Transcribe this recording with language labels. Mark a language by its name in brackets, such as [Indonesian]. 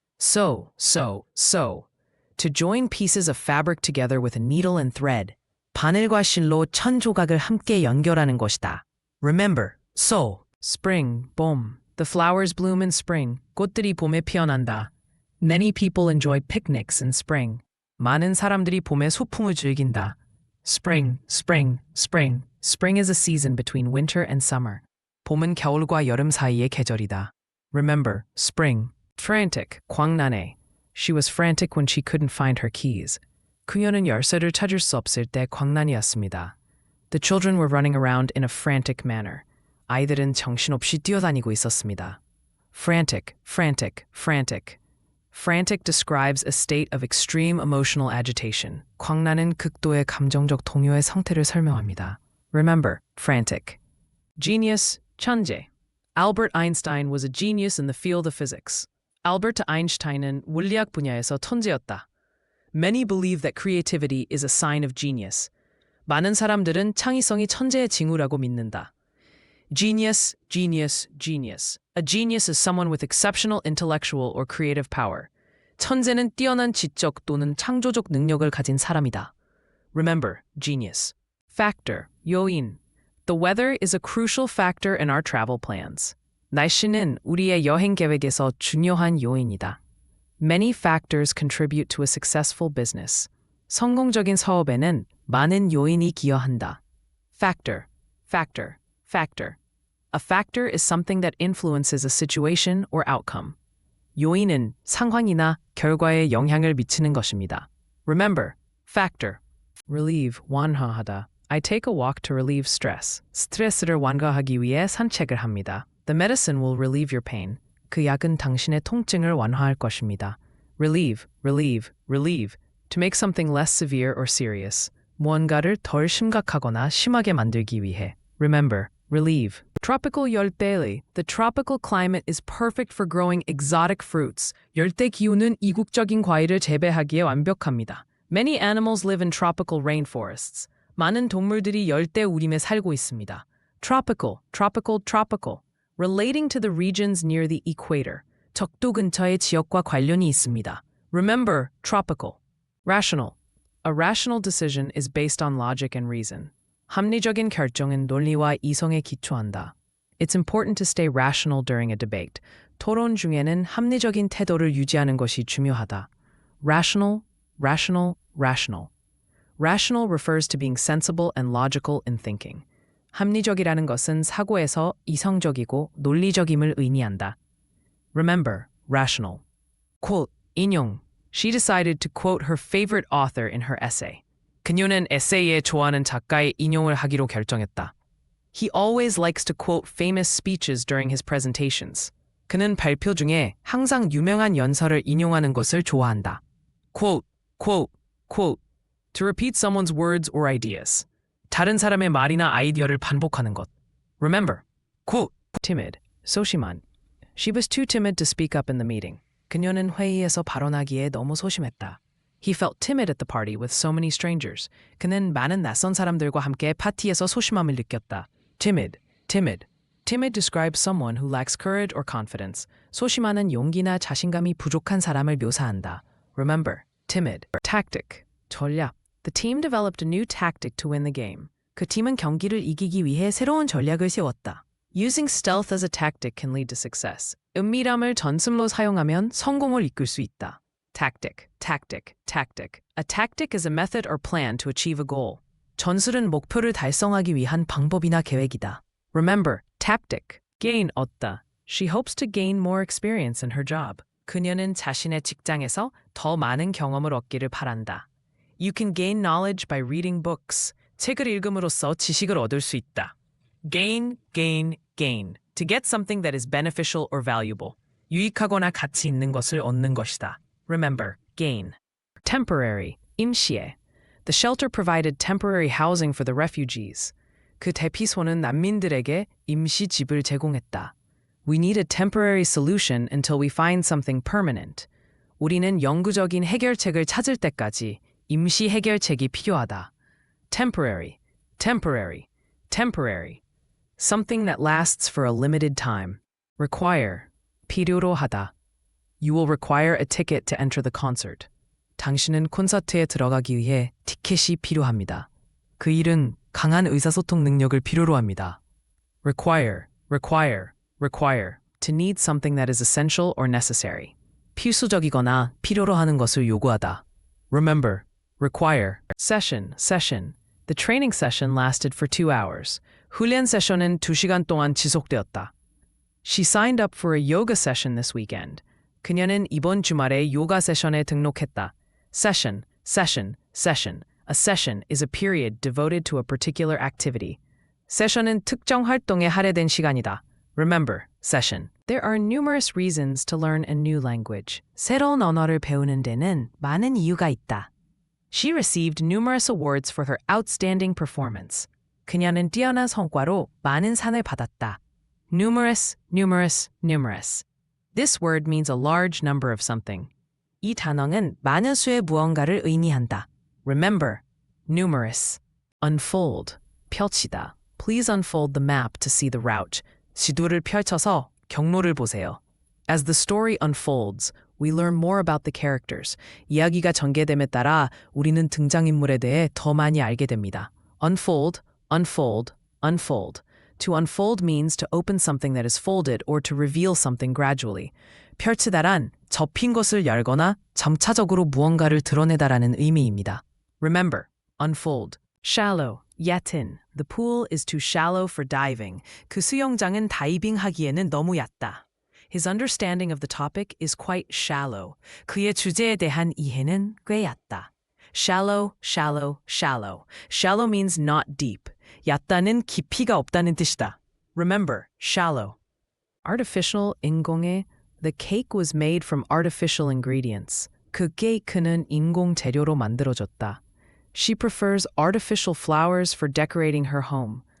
[English] Sew, sew, sew. To join pieces of fabric together with a needle and thread. [Korean] 바늘과 실로 천 조각을 함께 연결하는 것이다. [English] Remember, sew. Spring, 봄. The flowers bloom in spring. [Korean] 꽃들이 봄에 피어난다. [English] Many people enjoy picnics in spring. [Korean] 많은 사람들이 봄에 소풍을 즐긴다. [English] Spring, spring, spring. Spring is a season between winter and summer. [Korean] 봄은 겨울과 여름 사이의 계절이다. [English] Remember, spring. Frantic, 광란해. She was frantic when she couldn't find her keys. [Korean] 그녀는 열쇠를 찾을 수 없을 때 광란이었습니다. [English] The children were running around in a frantic manner. [Korean] 아이들은 정신없이 뛰어다니고 있었습니다. [English] Frantic, frantic, frantic. Frantic describes a state of extreme emotional agitation. [Korean] 광란은 극도의 감정적 동요의 상태를 설명합니다. [English] Remember, frantic. Genius, 천재. Albert Einstein was a genius in the field of physics. [Korean] 알버트 아인슈타인은 물리학 분야에서 천재였다. [English] Many believe that creativity is a sign of genius. [Korean] 많은 사람들은 창의성이 천재의 징후라고 믿는다. [English] Genius, genius, genius. A genius is someone with exceptional intellectual or creative power. [Korean] 천재는 뛰어난 지적 또는 창조적 능력을 가진 사람이다. [English] Remember, genius. Factor, 요인. The weather is a crucial factor in our travel plans. [Korean] 날씨는 우리의 여행 계획에서 중요한 요인이다. [English] Many factors contribute to a successful business. [Korean] 성공적인 사업에는 많은 요인이 기여한다. [English] Factor, factor, factor. A factor is something that influences a situation or outcome. [Korean] 요인은 상황이나 결과에 영향을 미치는 것입니다. [English] Remember, factor. Relieve, 완화하다. I take a walk to relieve stress. [Korean] 스트레스를 완화하기 위해 산책을 합니다. [English] The medicine will relieve your pain. [Korean] 그 약은 당신의 통증을 완화할 것입니다. [English] Relieve, relieve, relieve. To make something less severe or serious. [Korean] 무언가를 덜 심각하거나 심하게 만들기 위해. [English] Remember, relieve. Tropical 열대의. The tropical climate is perfect for growing exotic fruits. [Korean] 열대 기후는 이국적인 과일을 재배하기에 완벽합니다. [English] Many animals live in tropical rainforests. [Korean] 많은 동물들이 열대 우림에 살고 있습니다. [English] Tropical, tropical, tropical. Relating to the regions near the equator. [Korean] 적도 근처의 지역과 관련이 있습니다. [English] Remember, tropical. Rational. A rational decision is based on logic and reason. [Korean] 합리적인 결정은 논리와 이성에 기초한다. [English] It's important to stay rational during a debate. [Korean] 토론 중에는 합리적인 태도를 유지하는 것이 중요하다. [English] Rational, rational, rational. Rational refers to being sensible and logical in thinking. [Korean] 합리적이라는 것은 사고에서 이성적이고 논리적임을 의미한다. [English] Remember, rational. Quote, 인용. She decided to quote her favorite author in her essay. [Korean] 그녀는 에세이에 좋아하는 작가의 인용을 하기로 결정했다. [English] He always likes to quote famous speeches during his presentations. [Korean] 그는 발표 중에 항상 유명한 연설을 인용하는 것을 좋아한다. [English] Quote, quote, quote. To repeat someone's words or ideas. [Korean] 다른 사람의 말이나 아이디어를 반복하는 것. [English] Remember, quote. Timid, 소심한. She was too timid to speak up in the meeting. [Korean] 그녀는 회의에서 발언하기에 너무 소심했다. [English] He felt timid at the party with so many strangers. [Korean] 그는 많은 낯선 사람들과 함께 파티에서 소심함을 느꼈다. [English] Timid, timid. Timid describes someone who lacks courage or confidence. [Korean] 소심하는 용기나 자신감이 부족한 사람을 묘사한다. [English] Remember, timid. Tactic, 전략. The team developed a new tactic to win the game. [Korean] 그 팀은 경기를 이기기 위해 새로운 전략을 세웠다. [English] Using stealth as a tactic can lead to success. [Korean] 은밀함을 전술로 사용하면 성공을 이끌 수 있다. [English] Tactic, tactic, tactic. A tactic is a method or plan to achieve a goal. [Korean] 전술은 목표를 달성하기 위한 방법이나 계획이다. [English] Remember, tactic. Gain, 얻다. She hopes to gain more experience in her job. [Korean] 그녀는 자신의 직장에서 더 많은 경험을 얻기를 바란다. [English] You can gain knowledge by reading books. [Korean] 책을 읽음으로써 지식을 얻을 수 있다. [English] Gain, gain, gain. To get something that is beneficial or valuable. [Korean] 유익하거나 가치 있는 것을 얻는 것이다. [English] Remember, gain. Temporary, 임시에. The shelter provided temporary housing for the refugees. [Korean] 그 대피소는 난민들에게 임시 집을 제공했다. [English] We need a temporary solution until we find something permanent. [Korean] 우리는 영구적인 해결책을 찾을 때까지 임시 해결책이 필요하다. [English] Temporary, temporary, temporary. Something that lasts for a limited time. Require, 필요로 하다. You will require a ticket to enter the concert. [Korean] 당신은 콘서트에 들어가기 위해 티켓이 필요합니다. 그 일은 강한 의사소통 능력을 필요로 합니다. [English] Require, require, require. To need something that is essential or necessary. [Korean] 필수적이거나 필요로 하는 것을 요구하다. [English] Remember, require. Session, session. The training session lasted for 2 hours. [Korean] 훈련 세션은 2시간 동안 지속되었다. [English] She signed up for a yoga session this weekend. [Korean] 그녀는 이번 주말에 요가 세션에 등록했다. [English] Session, session, session. A session is a period devoted to a particular activity. [Korean] 세션은 특정 활동에 할애된 시간이다. [English] Remember, session. There are numerous reasons to learn a new language. [Korean] 새로운 언어를 배우는 데는 많은 이유가 있다. [English] She received numerous awards for her outstanding performance. [Korean] 그녀는 뛰어난 성과로 많은 상을 받았다. [English] Numerous, numerous, numerous. This word means a large number of something. [Korean] 이 단어는 많은 수의 무언가를 의미한다. [English] Remember, numerous. Unfold, 펼치다. Please unfold the map to see the route. [Korean] 지도를 펼쳐서 경로를 보세요. [English] As the story unfolds, we learn more about the characters. [Korean] 이야기가 전개됨에 따라 우리는 등장인물에 대해 더 많이 알게 됩니다. [English] Unfold, unfold, unfold. To unfold means to open something that is folded or to reveal something gradually. [Korean] 펼치다란 접힌 것을 열거나 점차적으로 무언가를 드러내다라는 의미입니다. [English] Remember, unfold. Shallow, 얕은. The pool is too shallow for diving. [Korean] 그 수영장은 다이빙하기에는 너무 얕다. [English] His understanding of the topic is quite shallow. [Korean] 그의 주제에 대한 이해는 꽤 얕다. [English] Shallow, shallow, shallow. Shallow means not deep. [Korean] 얕다는 깊이가 없다는 뜻이다. Remember, shallow. [English] Artificial, 인공의. The cake was made from artificial ingredients. [Korean] 그 케이크는 인공 재료로 만들어졌다. [English] She prefers artificial flowers for decorating her home.